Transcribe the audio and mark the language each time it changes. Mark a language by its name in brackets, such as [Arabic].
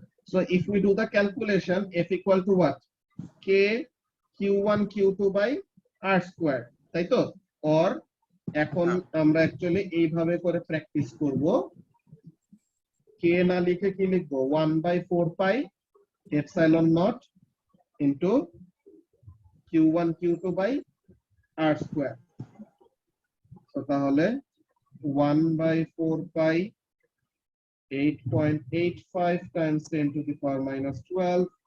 [English] So if we do the calculation, F equal to what? K Q1 Q2 by R square, তাই তো? [Bangla] or এখন আমরা actually এইভাবে করে প্র্যাকটিস করব। K না লিখে কি লিখবো? [English] 1/4 pi epsilon naught into Q1 Q2 by R square। so তাহলে 1/4 pi 8.85 times 10 to the power minus 12।